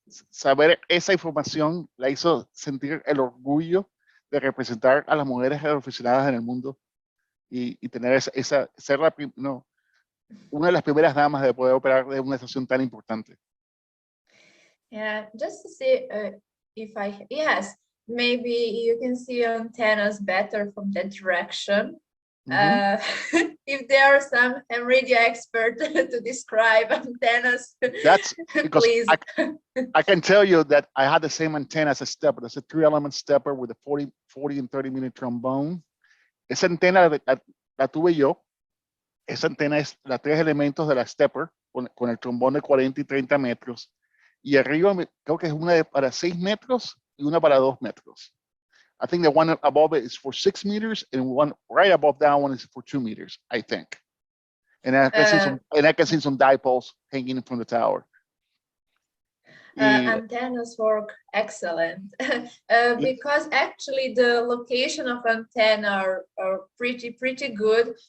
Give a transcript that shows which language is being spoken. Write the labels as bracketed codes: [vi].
[es] Saber esa información la hizo sentir el orgullo de representar a las mujeres radioaficionadas en el mundo, y tener ser una de las primeras damas de poder operar de una estación tan importante. [en] Yeah, just to see yes, maybe you can see antennas better from that direction. Mhm. If there are some radio expert to describe antennas, That's because please. I can tell you that I had the same antenna as a stepper. That's a 3-element stepper with a 40 and 30-minute trombone. [es] Esa antena la tuve yo. Esa antena es la 3 elementos de la stepper con el trombón de 40 y 30 metros. Y arriba creo que es una para 6 metros y una para 2 metros. [en] I think the one above it is for 6 meters and one right above that one is for 2 meters, I think. And I can see some dipoles hanging from the tower. Antennas work excellent because actually the location of antenna are pretty good.